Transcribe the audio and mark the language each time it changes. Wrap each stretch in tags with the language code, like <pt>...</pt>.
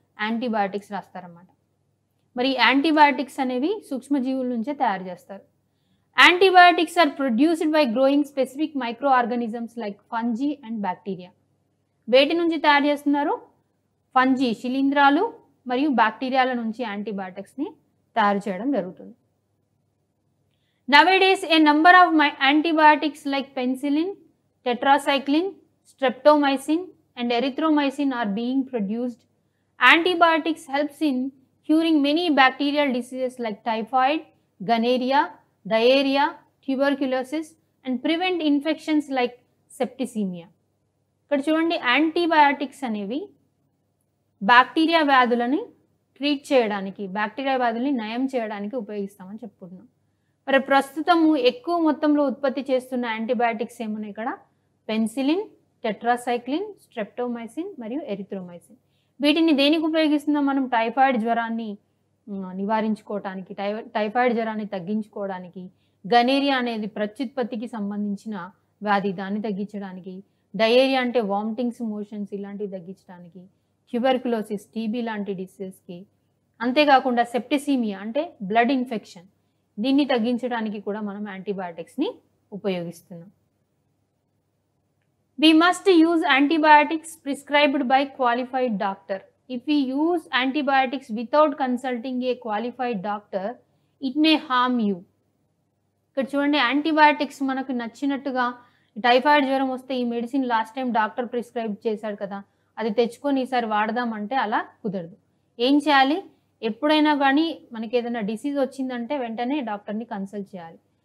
<te>Antibiotics రాస్తారన్నమాట. మరి antibiotics అనేవి సూక్ష్మజీవుల నుంచే తయారు చేస్తారు.</te> <en>Antibiotics are produced by growing specific micro organisms like fungi and bacteria.</en> <te>వేటి నుంచి తయారు చేస్తున్నారు? ఫంజీ, శిలీంధ్రాలు మరియు బ్యాక్టీరియాల నుంచి యాంటీబయాటిక్స్ని తయారు చేయడం జరుగుతుంది.</te> <en>Nowadays, a number of antibiotics like penicillin, tetracycline, streptomycin and erythromycin are being produced. Antibiotics helps in curing many bacterial diseases like typhoid, gonorrhea, diarrhea, tuberculosis and prevent infections like septicemia.</en> <te>ఇక్కడ చూడండి, antibiotics అనేవి bacteria వ్యాధులని treat చేయడానికి, bacteria వ్యాధుల్ని నయం చేయడానికి ఉపయోగిస్తామని చెప్పుకుంటున్నాం. మరి ప్రస్తుతము ఎక్కువ మొత్తంలో ఉత్పత్తి చేస్తున్న యాంటీబయాటిక్స్ ఏమున్నాయి ఇక్కడ? పెన్సిలిన్, టెట్రాసైక్లిన్, స్ట్రెప్టోమైసిన్ మరియు ఎరిథ్రోమైసిన్. వీటిని దేనికి ఉపయోగిస్తున్నాం మనం? టైఫాయిడ్ జ్వరాన్ని నివారించుకోవడానికి, టైఫాయిడ్ జ్వరాన్ని తగ్గించుకోవడానికి, గనేరియా అనేది ప్రత్యుత్పత్తికి సంబంధించిన వ్యాధి, దాన్ని తగ్గించడానికి, డయేరియా అంటే వామిటింగ్స్, మోషన్స్ ఇలాంటివి తగ్గించడానికి, ట్యూబర్కులోసిస్, టీబీ లాంటి డిసీజెస్కి, అంతేకాకుండా సెప్టిసీమియా అంటే బ్లడ్ ఇన్ఫెక్షన్, దీన్ని తగ్గించడానికి కూడా మనం యాంటీబయాటిక్స్ని ఉపయోగిస్తున్నాం.</te> <en>We must use antibiotics prescribed by qualified doctor. If we use antibiotics without consulting a qualified doctor, it may harm you.</en> <te>ఇక్కడ చూడండి, యాంటీబయాటిక్స్ మనకు నచ్చినట్టుగా టైఫాయిడ్ జ్వరం వస్తే ఈ medicine last time doctor prescribe చేశాడు కదా, అది తెచ్చుకొని ఈసారి వాడదామంటే అలా కుదరదు. ఏం చేయాలి? ఎప్పుడైనా కానీ మనకి ఏదైనా డిసీజ్ వచ్చిందంటే వెంటనే డాక్టర్ని కన్సల్ట్ చేయాలి.</te>